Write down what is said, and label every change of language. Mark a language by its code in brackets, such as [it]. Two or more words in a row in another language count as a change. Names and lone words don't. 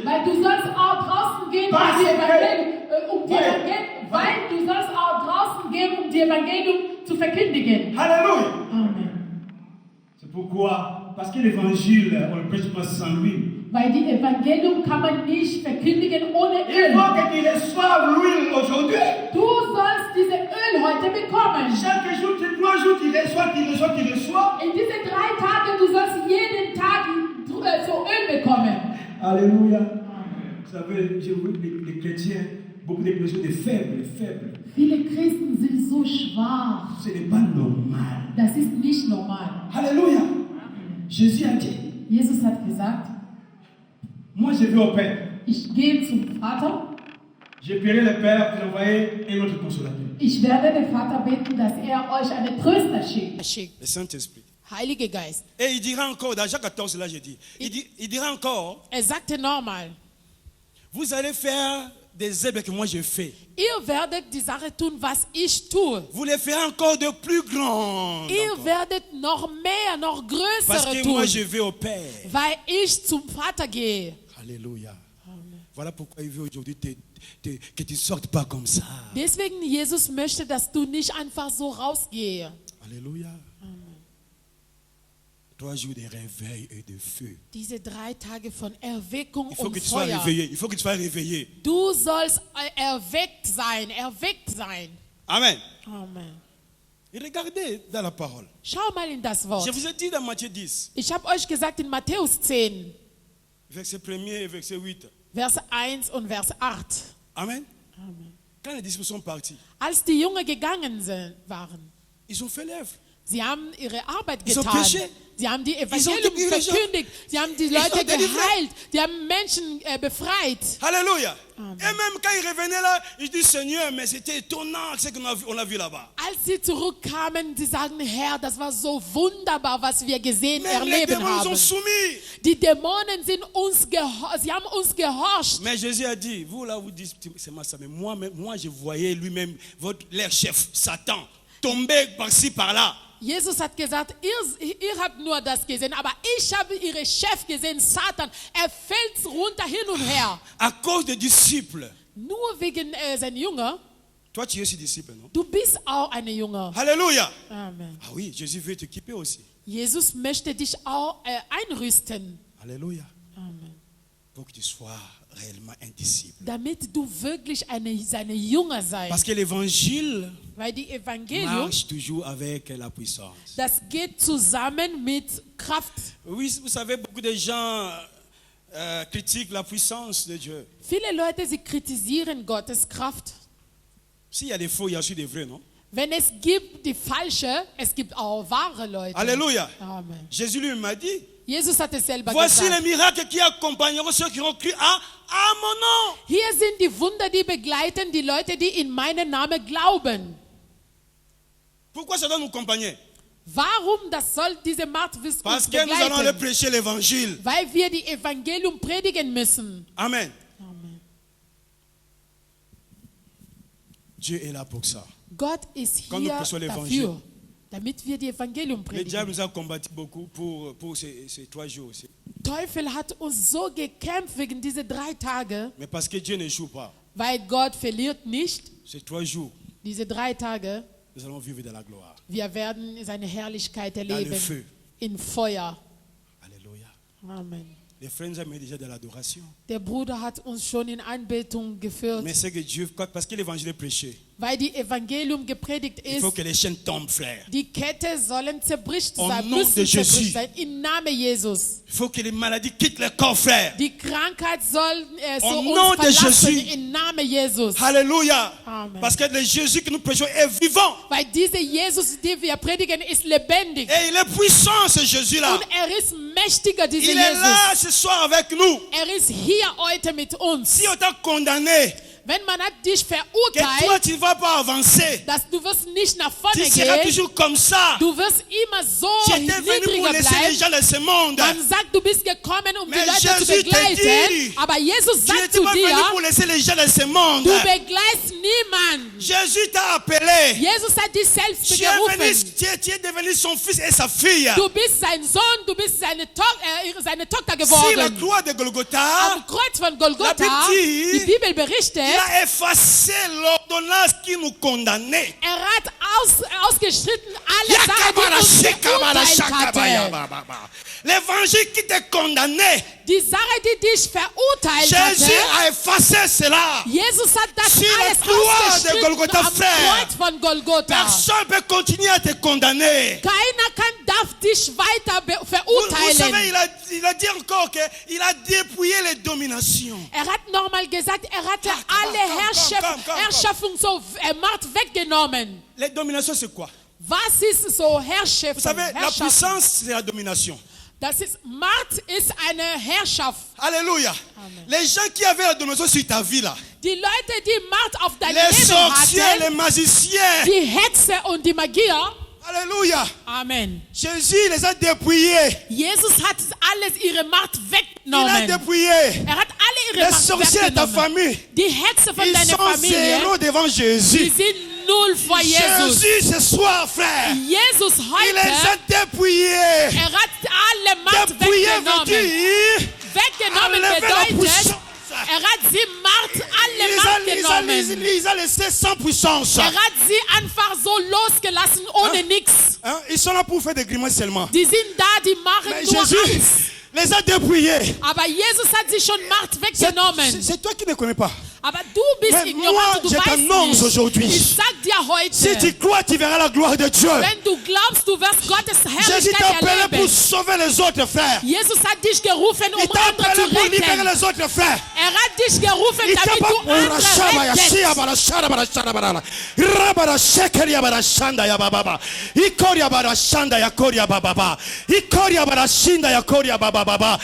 [de] Weil du sollst auch draußen gehen, Was? um die Evangelium, Weil- weil du sollst auch draußen gehen, um die Evangelium zu verkündigen. [fr] Alléluia. Amen. C'est pourquoi, parce que l'évangile, on ne le prêche pas sans lui. [de] Weil die Evangelium kann man nicht verkündigen ohne [fr] Il [de] Öl. [fr] faut que tu reçoives l'huile aujourd'hui. [de] Du sollst diese Öl heute bekommen. [fr] Chaque jour, 3 jours, tu reçois. [de] In diese 3 Tage, du sollst jeden Tag so Öl bekommen. [fr] Alléluia. Vous savez, j'ai vu les chrétiens, beaucoup de personnes des faibles. [de] Viele Christen sind so schwach. [fr] Ce n'est pas normal. [de] Das ist nicht normal. [fr] Alléluia. Jésus a dit, [de] Jesus hat gesagt, [fr] moi je vais au Père. [de] ich gehe zum Vater. [fr] Je prierai le Père pour envoyer un autre consolateur. [de] Ich werde den Vater bitten, dass er euch einen Tröster schickt. Geschickt. [fr] Le Saint-Esprit. [de] Heiliger Geist. [fr] Et il dira encore, dans Jean 14, là j'ai dit, il dira encore, [de] Er sagte nochmal, [fr] vous allez faire des œuvres que moi je fais. [de] ihr werdet die Sache tun, was ich tue. [fr] Vous les ferez encore de plus grandes. [de] Ihr [fr] encore. [de] werdet noch mehr, noch [fr] Parce [de] größere [fr] que moi [de] tun, [fr] je vais au Père. [de] weil ich zum Vater gehe. [fr] Alléluia. Voilà pourquoi il veut aujourd'hui que tu ne sortes pas comme ça. [de] Deswegen Jesus möchte, dass du nicht einfach so rausgehst. [fr] Alléluia. 3 jours de réveil et de feu. [de] Diese 3 Tage von Erweckung [fr] Il faut [de] und [fr] que tu sois [de] Feuer. [fr] réveillé. Il faut que tu sois réveillé. [de] Du sollst erweckt sein. Amen. Amen. [fr] Et regardez dans la parole. [de] Schau mal in das Wort. [fr] Je vous ai dit dans Matthieu 10, [de] Ich habe euch gesagt in Matthäus 10, [fr] verset 1er et verset 8. [de] Vers 1 und Vers 8. Amen. [fr] Quand les disciples sont partis, [de] Als die Jünger gegangen waren, [fr] ils ont fait l'œuvre. [de] sie haben ihre Arbeit [fr] Ils ont [de] getan. [fr] prêché. [de] Sie haben die [fr] ont [de] Evangelium die Kirche- verkündigt. Sie haben die [fr] Ils ont [de] Leute [fr] délivré. [de] geheilt. Die haben Menschen befreit. [fr] Alléluia. Amen. Et même quand ils revenaient là, ils disent Seigneur, mais c'était étonnant ce qu'on a vu là-bas. [de] Als sie zurückkamen, sie sagen, Herr, das war so wunderbar, was wir gesehen, [fr] Même les [de] erleben [fr] démons nous ont [de] haben. [fr] soumis. [de] Die Dämonen sind sie haben uns gehorcht. [fr] Mais Jésus a dit, vous là, vous dites, c'est moi ça, mais moi je voyais lui-même, leur chef, Satan, tomber par-ci, par-là. [de] Jesus hat gesagt, ihr habt nur das gesehen, aber ich habe ihren Chef gesehen, Satan. Er fällt runter hin und her. [fr] À cause des disciples. [de] Nur wegen seinen Jünger. [fr] Toi, tu es aussi disciple, non? [de] Du bist auch eine Jünger. [fr] Alléluia. Amen. Ah oui, Jésus veut t'équiper aussi. [de] Jesus möchte dich auch einrüsten. [fr] Alléluia. Amen. Pour que tu sois réellement un disciple. [de] Damit du wirklich seine Jünger sei. [fr] Parce que l'évangile [de] Weil die Evangelium, [fr] marche toujours avec la puissance. [de] das geht zusammen mit Kraft. [fr] Oui, vous savez, beaucoup de gens critiquent la puissance de Dieu. [de] Viele Leute, sie kritisieren Gottes Kraft. [fr] S'il y a des faux, il y a aussi des vrais, non? [de] Wenn es gibt die falsche, es gibt auch wahre Leute. [fr] Alléluia. Amen. Jésus lui m'a dit, [de] Jesus hat es selber [fr] voici les [de] gesagt. [fr] miracles qui accompagneront ceux qui ont cru à mon nom. [de] Hier sind die Wunder, die begleiten die Leute, die in meinen Namen glauben. [fr] Pourquoi ça doit nous accompagner? [de] Warum das soll diese Macht uns [fr] Parce que nous allons aller [de] begleiten? [fr] prêcher l'évangile. [de] Weil wir die Evangelium predigen müssen. Amen. Amen. [fr] Dieu est là pour ça. [de] Gott ist [fr] Quand nous [de] hier [fr] prêchons l'évangile. [de] dafür, damit wir die Evangelium [fr] Le diable [de] predigen. [fr] nous a combattu beaucoup pour ces 3 jours aussi. [de] Teufel hat uns so gekämpft wegen diese 3 Tage, [fr] Mais parce que Dieu ne joue pas, [de] weil Gott verliert nicht. [fr] ces 3 jours, [de] Diese 3 Tage, [fr] nous allons vivre de la gloire. [de] wir werden seine Herrlichkeit [fr] Dans le [de] erleben. [fr] feu. [de] In Feuer. [fr] Alléluia. Amen. Les frères nous amènent déjà de l'adoration. [de] Der Bruder hat uns schon in Anbetung geführt, [fr] Mais c'est que Dieu, parce que l'évangile est prêché, [de] weil die Evangelium gepredigt [fr] il faut [de] ist. [fr] que les chaînes tombent, frère. [de] Die Kette sollen zerbricht [fr] Au [de] sein, [fr] nom de [de] müssen [fr] Jésus. [de] zerbricht sein, im Namen Jesus. [fr] Il faut que les maladies quittent le corps, frère. [de] Die Krankheit soll so [fr] Au nom [de] uns [fr] de [de] verlassen, [fr] Jésus. [de] im Namen Jesus. [fr] Alléluia. Amen. Parce que le Jésus que nous prêchons est vivant. [de] Weil dieser Jesus, den wir predigen, ist lebendig. [fr] Et il est puissant, ce Jésus-là. [de] Und ist mächtiger, dieser [fr] Il est là [de] Jesus. [fr] ce soir avec nous. [de] Ist hier heute mit uns. [fr] Si on t'a condamné, [de] Wenn man hat dich [fr] que toi [de] verurteilt, [fr] tu ne vas pas avancer, [de] dass du wirst nicht nach [fr] tu [de] vorne [fr] seras [de] gehen, [fr] toujours comme ça. [de] du wirst immer so [fr] J'étais venu pour [de] niedriger [fr] laisser les [de] bleiben. [fr] gens de ce monde. [de] Man sagt, du bist gekommen, um die [fr] Mais [de] Leute [fr] Jésus [de] zu [fr] te [de] begleiten. [fr] dit, [de] Aber Jesus [fr] Tu [de] sagt [fr] n'étais [de] zu [fr] pas venu [de] dir, [fr] pour laisser les gens de ce monde. [de] du begleitst niemanden. [fr] Jésus t'a appelé. [de] Jesus hat dich selbst [fr] Tu es devenu son fils et sa fille. [de] Du bist sein Sohn, du bist seine Tochter [fr] Si la [de] geworden. [fr] croix de Golgotha, [de] Am Kreuz von Golgotha, [fr] La Bible dit, [de] die Bibel berichtet, [fr] il a effacé l'ordonnance qui nous condamnait. [de] hat ausgeschritten alle Sachen, die uns verurteilt hatten. [fr] L'évangile qui te condamnait, [de] Die Sache, die dich verurteilt [fr] Jésus [de] hatte, [fr] a effacé cela. [de] Jesus hat das [fr] Sur la [de] alles [fr] croix de [de] ausgeschritten [fr] Golgotha, [de] am [fr] frère. [de] Kreuz von Golgotha. [fr] Personne ne peut continuer à te condamner. [de] Keiner darf dich weiter [fr] Vous [de] verurteilen. [fr] savez, il a dit encore qu'il a dépouillé les dominations. [de] Hat nochmal gesagt, hatte alle komm. Herrschaften so Macht weggenommen. [fr] Les dominations, c'est quoi? [de] Was ist so Herrschaft? [fr] Vous savez, la puissance, c'est la domination. [de] Das ist Macht ist eine Herrschaft. [fr] Alléluia. Amen. Les gens qui avaient la domination sur ta vie là, [de] Die Leute, die Macht auf dein [fr] les [de] Leben [fr] sorciers, les [de] hatten, [fr] magiciens, [de] die Hexe und die Magier. [fr] alléluia. Amen. Jésus les a dépouillés. [de] Jesus hat alles ihre Macht [fr] Il a [de] weggenommen. [fr] dépouillé. [de] Hat alle ihre [fr] Les [de] Macht [fr] sorciers de ta [de] weggenommen. [fr] famille, [de] Die Hexe von [fr] ils [de] deiner [fr] sont [de] Familie, [fr] zéro devant [de] die [fr] Jésus. [de] sind null vor Jesus. [fr] Jésus ce soir, frère, [de] Jesus [fr] il les [de] heute, [fr] a dépouillés. [de] hat alle Macht [fr] Dépouillés veut [de] weggenommen. [fr] dire [de] Weggenommen [fr] enlever la [de] bedeutet, [fr] puissance. [de] hat sie Macht, alle Macht genommen. [fr] Il les a laissés sans puissance. [de] Hat sie einfach so losgelassen, ohne nichts. [fr] Ils sont là pour faire des grimaces seulement. [de] Die sind da, die machen [fr] Mais [de] nur [fr] Jésus [de] Angst. [fr] les a dépouillés. [de] Aber Jesus hat sie schon Macht weggenommen. [fr] C'est toi qui ne connais pas. [de] Aber du bist [fr] Mais [de] ignorant, [fr] moi, [de] du [fr] je [de] weißt [fr] t'annonce [de] nicht. [fr] aujourd'hui. [de] Ich sag dir heute, [fr] Si tu crois, tu verras la gloire de Dieu. [de] wenn du glaubst, du wirst Gottes [fr] Jésus t'a [de] Herrlichkeit [fr] appelé pour [de] erleben. [fr] sauver les autres frères. [de] Jesus hat dich gerufen, [fr] Il t'a [de] andere zu [fr] appelé pour libérer [de] retten. [fr] les autres frères. [de] Hat dich gerufen, [fr] Il t'a [de] damit [fr] pas [de] du andere rettest.